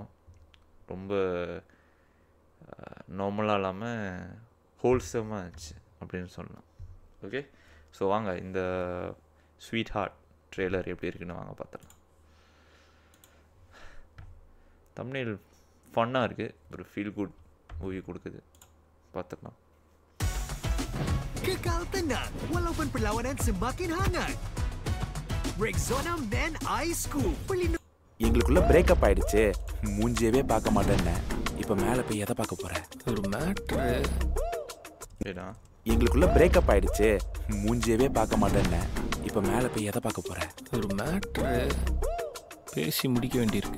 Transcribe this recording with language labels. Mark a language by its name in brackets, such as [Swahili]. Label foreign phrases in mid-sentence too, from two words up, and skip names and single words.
[Tamil] ரொம்ப நார்மலாக இல்லாமல் ஹோல்சமாக இருந்துச்சு அப்படின்னு சொல்லலாம். ஓகே, ஸோ வாங்க இந்த ஸ்வீட் ஹார்ட் ட்ரெய்லர் எப்படி இருக்குன்னு வாங்க பார்த்துடலாம். தம்ப்நெயில் ஃபன்னாக இருக்குது, ஒரு [English] feel good movie [Tamil] கொடுக்குது. பார்த்துடலாம். [Malay] Kekal tenang walaupun perlawanan semakin hangat. Rexona Men Ice Scoop pelindung. [Tamil] எங்களுக்குள்ள பிரேக்கப் ஆயிடுச்சு, மூஞ்சியவே பார்க்க மாட்டேன்னு. இப்போ மேலே போய் எதை பார்க்க போற? ஒரு மேட்ரு. எங்களுக்குள்ள பிரேக்கப் ஆயிடுச்சு, மூஞ்சியவே பார்க்க மாட்டேன்னு. இப்போ மேலே போய் எதை பார்க்க போற? ஒரு மேட்ரு பேசி முடிக்க வேண்டியிருக்கு.